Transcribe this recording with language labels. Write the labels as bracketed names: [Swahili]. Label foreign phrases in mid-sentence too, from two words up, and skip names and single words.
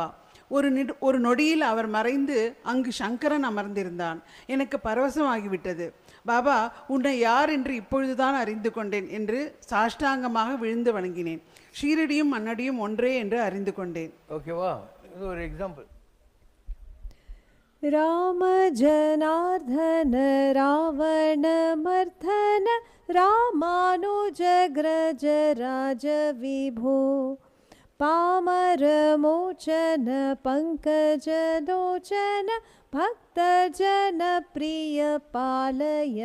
[Tamil] ஒரு நொடியில் அவர் மறைந்து அங்கு சங்கரன் அமர்ந்திருந்தான். எனக்கு பரவசமாகிவிட்டது. பாபா, உன்னை யார் என்று இப்பொழுதுதான் அறிந்து கொண்டேன் என்று சாஷ்டாங்கமாக விழுந்து வணங்கினேன். ஷீரடியும் மண்ணடியும் ஒன்றே என்று அறிந்து கொண்டேன். ஓகேவா? இது ஒரு எக்ஸாம்பிள். [Sanskrit] राम जनार्दन रावण मर्दन रामानुजग्रज राज विभो पामर मोचन पंकज लोचन भक्तजन प्रिय पालय